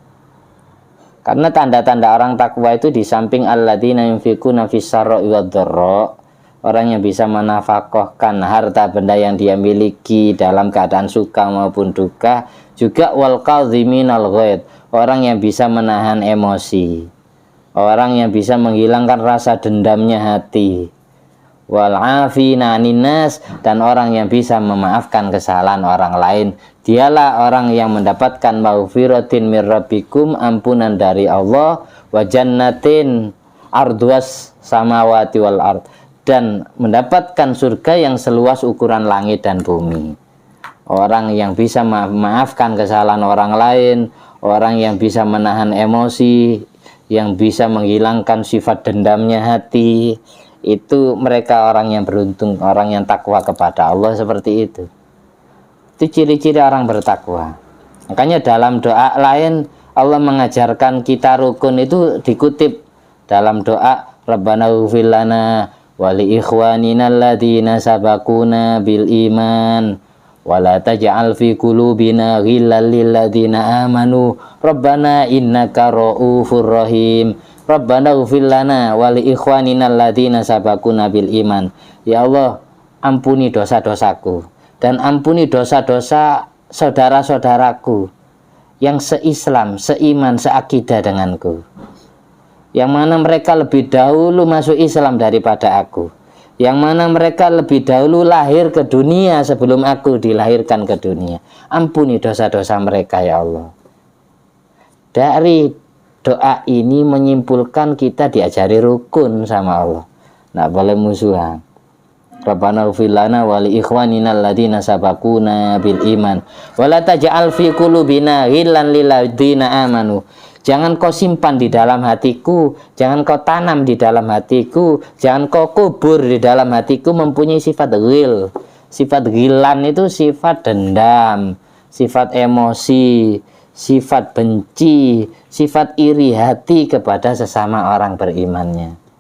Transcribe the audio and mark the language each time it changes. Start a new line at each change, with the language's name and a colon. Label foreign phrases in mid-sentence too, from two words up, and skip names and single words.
Indonesian: Karena tanda-tanda orang takwa itu di samping
Arabic: الذين ينفقون في السراء والضراء,
Indonesian: orang yang bisa menafkahkan harta benda yang dia miliki dalam keadaan suka maupun duka, juga
Arabic: والكاظمين الغيظ,
Indonesian: orang yang bisa menahan emosi, orang yang bisa menghilangkan rasa dendamnya hati,
Arabic: والعافين عن الناس,
Indonesian: dan orang yang bisa memaafkan kesalahan orang lain. Dialah orang yang mendapatkan
Arabic: مغفرة من ربكم,
Indonesian: ampunan dari Allah,
Arabic: وجنة عرضها السماوات والأرض,
Indonesian: dan mendapatkan surga yang seluas ukuran langit dan bumi. Orang yang bisa memaafkan kesalahan orang lain, orang yang bisa menahan emosi, yang bisa menghilangkan sifat dendamnya hati, itu mereka orang yang beruntung, orang yang takwa kepada Allah. Seperti itu. Itu ciri-ciri orang bertakwa. Makanya dalam doa lain Allah mengajarkan kita rukun itu dikutip dalam doa
Arabic: ربنا اغفر لنا ولإخواننا الذين سبقونا بالإيمان ولا تجعل في قلوبنا غلا للذين آمنوا ربنا إنك رءوف رحيم. ربنا اغفر لنا ولإخواننا الذين سبقونا بالإيمان. يا الله,
Indonesian: ampuni dosa-dosaku dan ampuni dosa-dosa saudara-saudaraku yang seislam, seiman, seakidah denganku, yang mana mereka lebih dahulu masuk Islam daripada aku, yang mana mereka lebih dahulu lahir ke dunia sebelum aku dilahirkan ke dunia. Ampuni dosa-dosa mereka
Arabic: يا الله.
Indonesian: Dari doa ini menyimpulkan kita diajari rukun sama Allah, nggak boleh musuhan.
Arabic: ربنا اغفر لنا ولإخواننا الذين سبقونا بالإيمان ولا تجعل في قلوبنا غلا للذين آمنوا.
Indonesian: Jangan kau simpan di dalam hatiku, jangan kau tanam di dalam hatiku, jangan kau kubur di dalam hatiku mempunyai sifat ghil. Sifat ghilan itu sifat dendam, sifat emosi, sifat benci, sifat iri hati kepada sesama orang berimannya.